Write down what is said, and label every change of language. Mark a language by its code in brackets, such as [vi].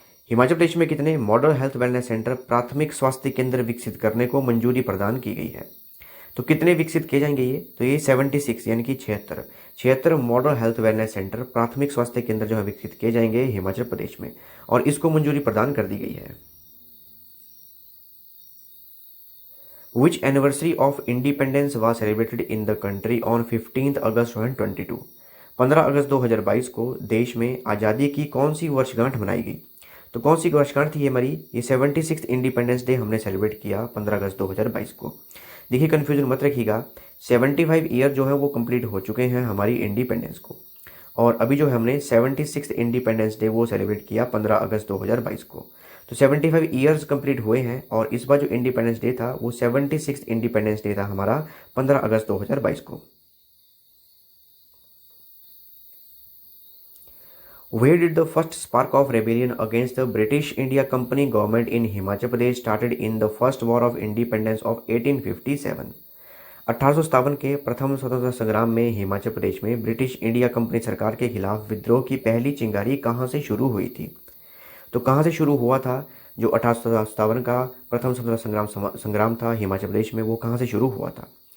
[hi] हिमाचल प्रदेश में कितने model health wellness centre, प्राथमिक स्वास्थ्य केंद्र विकसित करने को मंजूरी प्रदान की गई है। तो कितने विकसित किए जाएंगे ये? तो ये 76 यानी कि 76 मॉडल हेल्थ वेलनेस सेंटर, प्राथमिक स्वास्थ्य केंद्र जो है विकसित किए जाएंगे हिमाचल प्रदेश में और इसको मंजूरी प्रदान कर दी गई है। [en] Which anniversary of independence was celebrated in the country on 15th August 2022? [hi] 15 अगस्त 2022 को देश में आज़ादी की कौन सी वर्षगांठ मनाई गई? तो कौन सी वर्षगांठ थी ये हमारी? ये 76 इंडिपेंडेंस डे हमने सेलिब्रेट किया 15 अगस्त 2022 को। देखिए, कन्फ्यूजन मत रखिएगा, 75 ईयर जो है वो कंप्लीट हो चुके हैं हमारी इंडिपेंडेंस को और अभी जो है हमने 76 इंडिपेंडेंस डे वो सेलिब्रेट किया 15 अगस्त 2022 को। तो 75 ईयर्स कंप्लीट हुए हैं और इस बार जो इंडिपेंडेंस डे था वो 76 इंडिपेंडेंस डे था हमारा 15 अगस्त 2022 को। [en] Where did the first spark of rebellion against the British India Company government in Himachal Pradesh started in the first war of independence of 1857? [hi] 1857 के प्रथम स्वतंत्रता संग्राम में हिमाचल प्रदेश में ब्रिटिश इंडिया कंपनी सरकार के खिलाफ विद्रोह की पहली चिंगारी कहाँ से शुरू हुई थी? तो कहाँ से शुरू हुआ था जो 1857 का प्रथम स्वतंत्रता संग्राम था हिमाचल प्रदेश में, वो कहाँ से शुरू हुआ था?